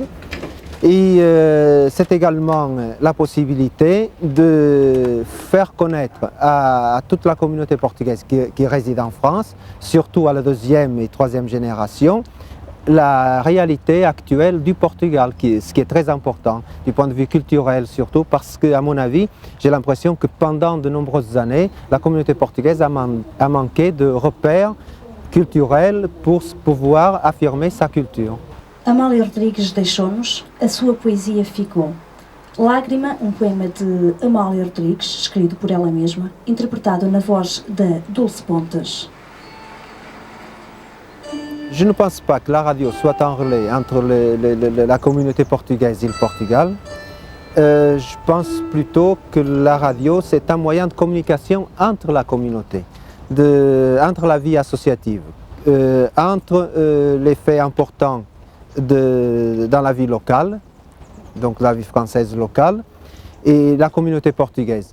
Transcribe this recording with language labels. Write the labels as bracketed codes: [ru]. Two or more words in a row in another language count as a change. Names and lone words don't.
[fr] Et c'est également la possibilité de faire connaître à toute la communauté portugaise qui réside en France, surtout à la 2e et 3e génération, la réalité actuelle du Portugal, ce qui est très important du point de vue culturel surtout, parce qu'à mon avis, j'ai l'impression que pendant de nombreuses années, la communauté portugaise a manqué de repères culturels pour pouvoir affirmer sa culture. [pt] Amália Rodrigues deixou-nos, a sua poesia ficou. Lágrima, um poema de Amália Rodrigues, escrito por ela mesma, interpretado na voz de Dulce Pontes. [fr] Je ne pense pas que la radio soit un relais entre la communauté portugaise et le Portugal. Je pense plutôt que la radio, c'est un moyen de communication entre la communauté, entre la vie associative, entre les faits importants dans la vie locale, donc la vie française locale, et la communauté portugaise.